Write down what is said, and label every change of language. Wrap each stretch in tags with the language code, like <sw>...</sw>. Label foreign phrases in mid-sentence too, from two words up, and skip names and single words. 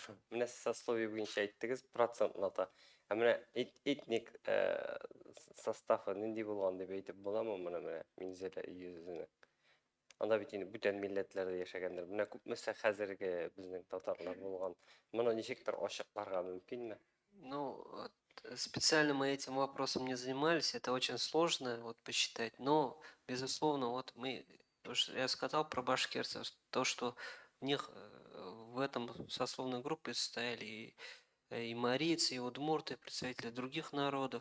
<tt>Менә сез сословие буенча әйттегез процентната. Ә менә этник составы нинди булган дип әйтеп буламы менә Минзәлә йөзенә? Анда бит инде бүтән милләтләрдә яшәгәннәр. Менә күпмесе хәзерге безнең татарлар булган. Моны ничектер ачыкларга мөмкинме?</tt> <ru>Ну, вот, специально мы этим вопросом не занимались, это очень сложно вот посчитать, но, безусловно, вот я сказал про башкирцев, то, что в них в этом сословной группе состояли и марийцы, и удмурты, и представители других народов.</ru>